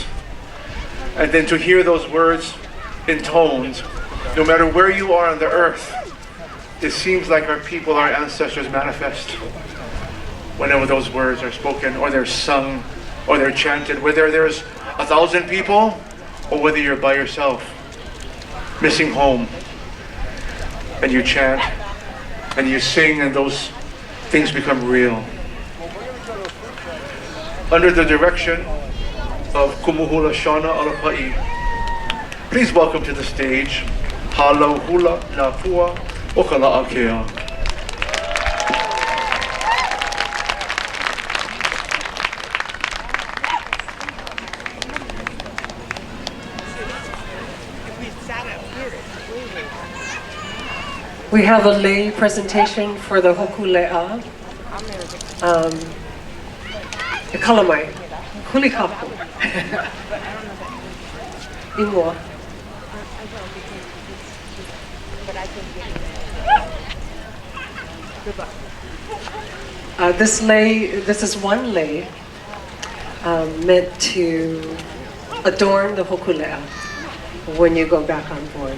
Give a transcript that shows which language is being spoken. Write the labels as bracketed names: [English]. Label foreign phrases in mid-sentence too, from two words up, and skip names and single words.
[English] And then to hear those words intoned, no matter where you are on the earth, it seems like our people, our ancestors manifest whenever those words are spoken, or they're sung, or they're chanted, whether there's 1,000 people or whether you're by yourself, missing home, and you chant and you sing, and those things become real. Under the direction of Kumuhula Shauna Alapa'i, please welcome to the stage Halo Hula na Pua o ka Laʻakea. We have a lay presentation for the Hōkūleʻa. [Hawaiian] E kalamai, huli kapu. Ingoa. [English] This is one lay meant to adorn the Hōkūleʻa when you go back on board.